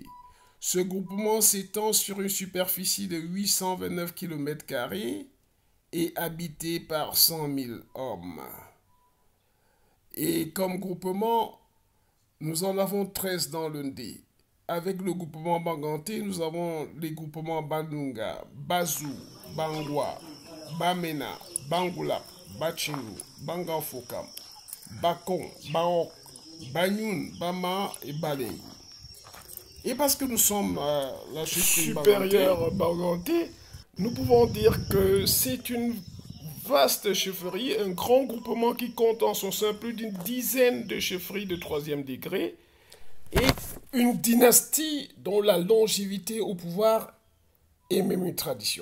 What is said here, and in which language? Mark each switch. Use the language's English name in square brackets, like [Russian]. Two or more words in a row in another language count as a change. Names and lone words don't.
[French] Ce groupement s'étend sur une superficie de 829 km² et habité par 100 000 hommes. Et comme groupement, nous en avons 13 dans l'Undé. Avec le groupement Banganté, nous avons les groupements Bandunga, Bazou, Bangwa, Bamena, Bangoulap, Bachingu, Banganfokam, Bakon, Baok, Banyoun, Bama et Balei. Et parce que nous sommes la supérieure Banganté, nous pouvons dire que c'est une vaste chefferie, un grand groupement qui compte en son sein plus d'une dizaine de chefferies de troisième degré et une dynastie dont la longévité au pouvoir est même une tradition.